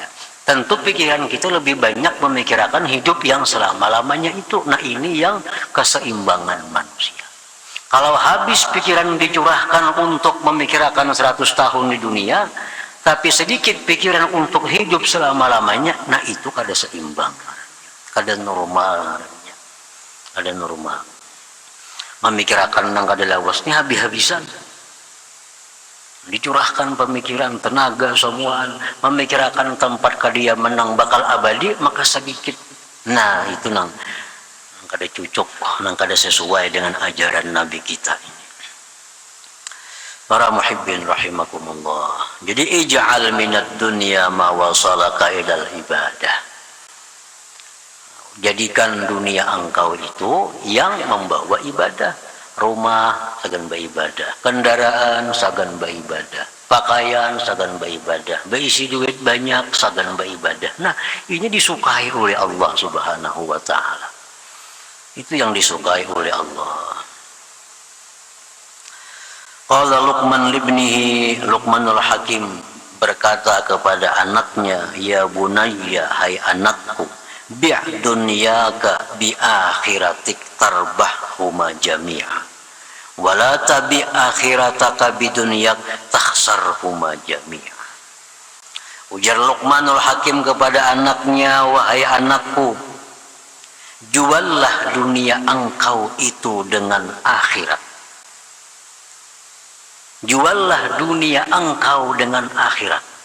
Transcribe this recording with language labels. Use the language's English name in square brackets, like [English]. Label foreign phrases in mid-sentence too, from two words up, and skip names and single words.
[Indonesian] Tentu pikiran kita lebih banyak memikirkan hidup yang selama-lamanya itu. Nah ini yang keseimbangan manusia. Kalau habis pikiran dicurahkan untuk memikirkan 100 tahun di dunia, tapi sedikit pikiran untuk hidup selama-lamanya, [Banjar] nah itu kada seimbang, kada normal, kada normal. Memikirkan yang kada lawasnya habis-habisan, [Indonesian] dicurahkan pemikiran, tenaga semua, memikirkan tempat kediaman yang bakal abadi, maka sedikit. [Banjar] Nah itu nang kada cucuk, nang kada sesuai dengan ajaran Nabi kita ini. [Arabic] Para المحبين رحمكم الله. Jadi اجعل من الدنيا ما وصلك إلى العبادة. [Indonesian] Jadikan dunia engkau itu yang membawa ibadah. [Banjar] Rumah sagan beribadah, kendaraan sagan beribadah, pakaian sagan beribadah, berisi duit banyak sagan beribadah. [Indonesian] Nah, ini disukai oleh Allah [Arabic] سبحانه وتعالى. [Indonesian] Itu yang disukai oleh Allah. [Arabic] قال لقمان لابنه, [Indonesian] Luqmanul Hakim berkata kepada anaknya, [Arabic] يا بني, [Indonesian] hai anakku, [Arabic] بع دنياك بآخرتك تربحهما جميعا، ولا تبع آخرتك بدنياك تخسرهما جميعا. [Indonesian] Ujar Luqmanul Hakim kepada anaknya, wahai anakku, juallah dunia engkau itu dengan akhirat. Juallah dunia engkau dengan akhirat.